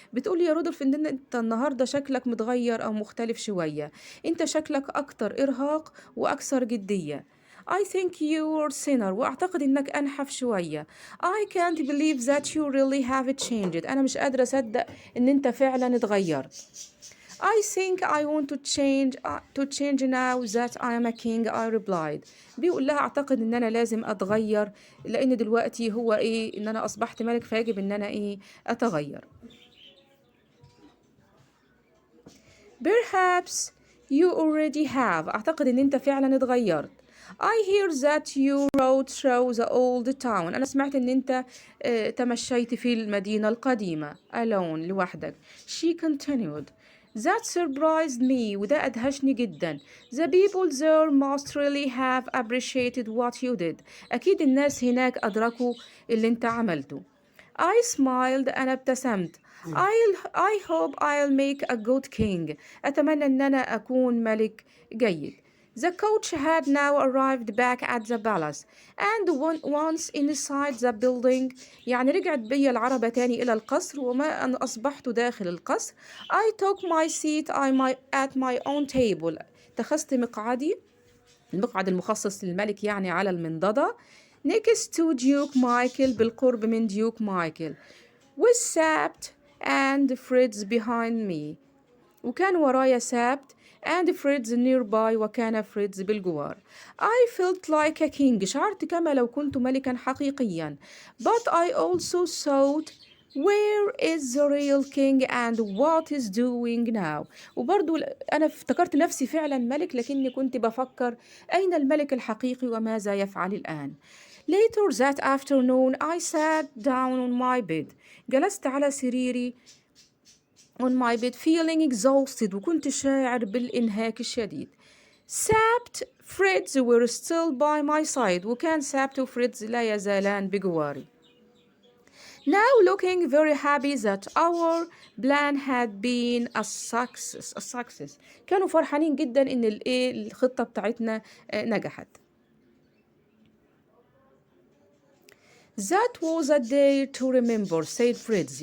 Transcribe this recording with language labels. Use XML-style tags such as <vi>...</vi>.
<ar>بتقول يا رودولف ان انت النهارده شكلك متغير او مختلف شويه انت شكلك اكتر ارهاق واكثر جديه.</ar> <en>I think you're thinner</en> <ar>واعتقد انك انحف شويه.</ar> <en>I can't believe that you really have changed.</en> <ar>انا مش قادره اصدق ان انت فعلا اتغيرت.</ar> <en>I think I want to change now that I am a king I replied.</en> <ar>بيقول لها أعتقد إن أنا لازم أتغير لأن دلوقتي هو إن أنا أصبحت ملك فيجب إن أنا أتغير.</ar> <en>Perhaps you already have.</en> <ar>أعتقد إن أنت فعلا اتغيرت.</ar> <en>I hear that you rode through the old town.</en> <ar>أنا سمعت إن أنت تمشيت في المدينة القديمة</ar> <en>alone</en> <ar>لوحدك.</ar> <en>She continued. That surprised me</en> <ar>وده أدهشني جدا.</ar> <en>The people there must really have appreciated what you did.</en> <ar>أكيد الناس هناك أدركوا اللي أنت عملته.</ar> <en>I smiled</en> <ar>أنا ابتسمت.</ar> <en>I hope I'll make a good king.</en> <ar>أتمنى أن أنا أكون ملك جيد.</ar> <en>The coach had now arrived back at the palace and once inside the building</en> <ar>يعني رجعت بي العربة تاني إلى القصر وما أن أصبحت داخل القصر</ar> <en>I took my seat at my own table</en> <ar>اتخذت المقعد المخصص للملك يعني على المنضدة</ar> <en>next to Duke Michael</en> <ar>بالقرب من ديوك مايكل</ar> <en>with سابت and Fritz behind me</en> <ar>وكان ورايا سابت</ar> <en>and Fritz nearby</en> <ar>وكان فريدز بالجوار.</ar> <en>I felt like a king</en> <ar>شعرت كما لو كنت ملكا حقيقيا.</ar> <en>But I also thought where is the real king and what is doing now.</en> <ar>وبرضو أنا افتكرت نفسي فعلا ملك لكني كنت بفكر أين الملك الحقيقي وماذا يفعل الآن.</ar> <en>Later that afternoon I sat down on my bed.</en> <ar>جلست على سريري</ar> <en>on my bed feeling exhausted</en> <ar>وكنت شاعر بالإنهاك الشديد.</ar> <en>سابت Fritz were still by my side</en> <ar>وكان سابت وفريدز لا يزالان بجواري.</ar> <en>Now looking very happy that our plan had been a success.</en> <ar>كانوا فرحانين جدا إن الخطة بتاعتنا نجحت.</ar> <en>That was a day to remember, said Fritz.</en>